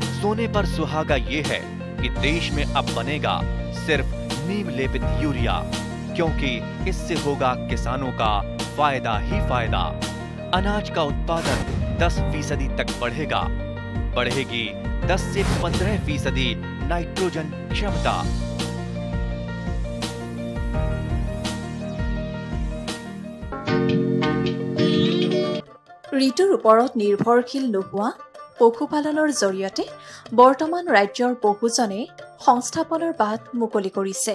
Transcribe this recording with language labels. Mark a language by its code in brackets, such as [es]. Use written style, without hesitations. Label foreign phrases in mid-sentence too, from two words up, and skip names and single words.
[hi] सोने पर सुहागा ये है कि देश में अब बनेगा सिर्फ नीम लेपित यूरिया, क्योंकि इससे होगा किसानों का फायदा ही फायदा। अनाज का उत्पादन 10% तक बढ़ेगा। बढ़ेगी 10 से 15% नाइट्रोजन क्षमता। [as] ঋতুৰ ওপৰত নিৰ্ভৰশীল নোহোৱা পশুপালনৰ জৰিয়তে বৰ্তমান ৰাজ্যৰ বহুজনে সংস্থাপনৰ বাট মুকলি কৰিছে।